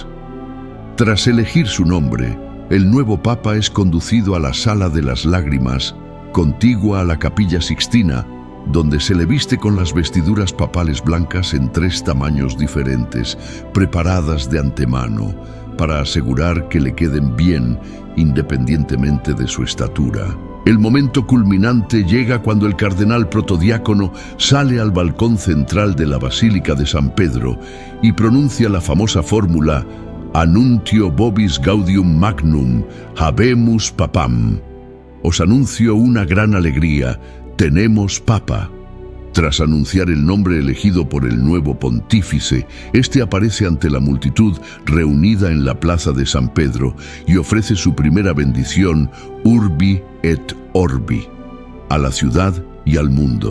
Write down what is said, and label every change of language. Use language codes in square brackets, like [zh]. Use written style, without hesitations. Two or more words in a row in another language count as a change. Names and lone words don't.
[es] Tras elegir su nombre, el nuevo Papa es conducido a la Sala de las Lágrimas, contigua a la Capilla Sixtina, donde se le viste con las vestiduras papales blancas en 3 tamaños diferentes, preparadas de antemano, para asegurar que le queden bien independientemente de su estatura. El momento culminante llega cuando el cardenal protodiácono sale al balcón central de la Basílica de San Pedro y pronuncia la famosa fórmula [la] Annuntio vobis gaudium magnum, habemus papam. [es] Os anuncio una gran alegría, tenemos papa. Tras anunciar el nombre elegido por el nuevo pontífice, este aparece ante la multitud reunida en la plaza de San Pedro y ofrece su primera bendición, [la] Urbi et Orbi, [es] a la ciudad y al mundo.